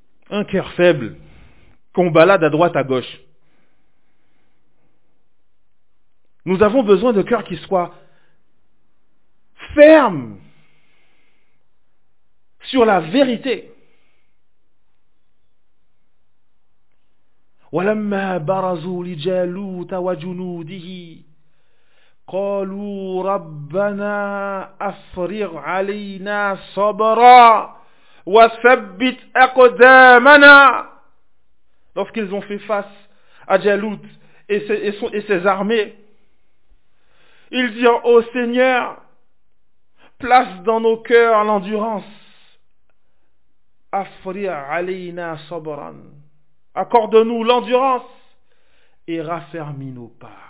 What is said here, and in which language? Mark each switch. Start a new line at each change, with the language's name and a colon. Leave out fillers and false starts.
French: Un cœur faible, qu'on balade à droite à gauche. Nous avons besoin de cœurs qui soient fermes sur la vérité.
Arabic: ولما برزوا لجالوت وجنوده قالوا ربنا أفرغ علينا صبرا وثبت أقدامنا.
French: Lorsqu'ils ont fait face à Jalout et ses armées, ils dirent: ô Seigneur, place dans nos cœurs l'endurance.
Arabic: Afri alayna sabran.
French: Accorde-nous l'endurance et raffermis nos pas.